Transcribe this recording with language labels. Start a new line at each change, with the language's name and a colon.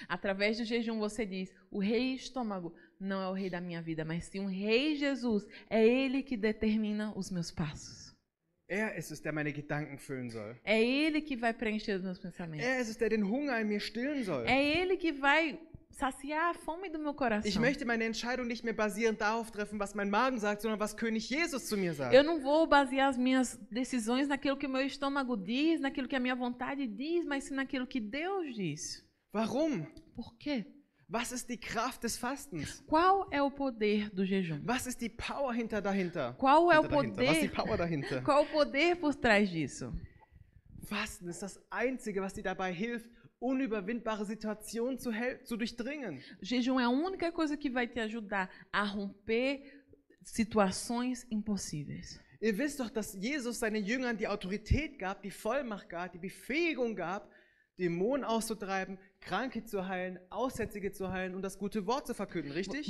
Portuguese: Através do jejum você diz, o rei estômago não é o rei da minha vida, mas sim o rei Jesus, é ele que determina os meus passos.
German: Er ist es, der meine Gedanken füllen soll.
Portuguese: É ele que vai preencher os meus pensamentos.
German: Er ist es, der den Hunger in mir stillen soll.
Portuguese: É ele que vai saciar a fome do meu coração.
German: Ich möchte meine Entscheidung nicht mehr basierend darauf treffen, was mein Magen sagt, sondern was König Jesus zu mir sagt.
Portuguese: Eu não vou basear as minhas decisões naquilo que o meu estômago diz, naquilo que a minha vontade diz, mas sim naquilo que Deus diz.
German: Warum?
Portuguese: Por quê?
German: Was ist die Kraft des Fastens?
Portuguese: Qual é o poder do jejum?
German: Was ist die Power dahinter?
Portuguese: Qual é o
German: Was ist die
Portuguese: poder?
German: Power dahinter?
Portuguese: Qual o poder por trás disso?
German: Fasten ist das Einzige, was dir dabei hilft, unüberwindbare Situationen zu durchdringen.
Portuguese: Jejum é a única coisa que vai te ajudar a romper situações impossíveis.
German: Ihr wisst doch, dass Jesus seinen Jüngern die Autorität gab, die Vollmacht gab, die Befähigung gab, Dämonen auszutreiben, Kranke zu heilen, Aussätzige zu heilen und das gute Wort zu verkünden, richtig?